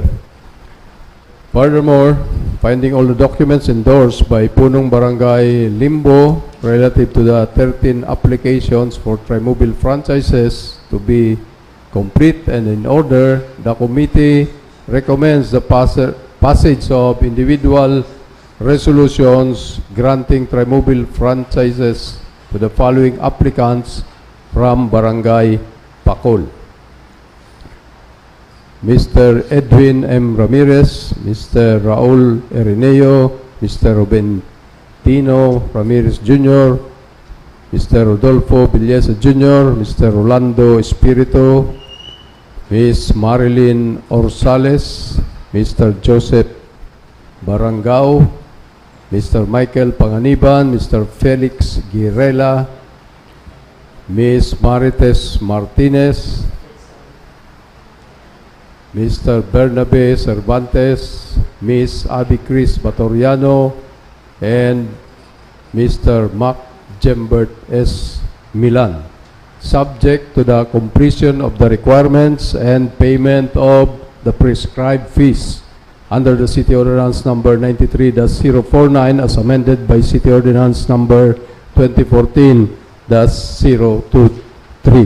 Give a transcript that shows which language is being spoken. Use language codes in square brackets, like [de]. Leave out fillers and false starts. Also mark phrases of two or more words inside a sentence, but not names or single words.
[en] Furthermore, finding all the documents endorsed by Punong Barangay Limbo relative to the 13 applications for trimobile franchises to be complete and in order, the committee recommends the passage of individual resolutions granting trimobile franchises to the following applicants from Barangay Bacol: Mr. Edwin M. Ramirez, Mr. Raul Erineo, Mr. Ruben Tino Ramirez Jr., Mr. Rodolfo Villesa Jr., Mr. Rolando Espirito, Ms. Marilyn Orsales, Mr. Joseph Barangao, Mr. Michael Panganiban, Mr. Felix Girela, Ms. Marites Martinez, Mr. Bernabe Cervantes, Ms. Abi Chris Batoriano, and Mr. Mark Jembert S. Milan, subject to the completion of the requirements and payment of the prescribed fees under the City Ordinance number 93-049 as amended by City Ordinance number 2014-023.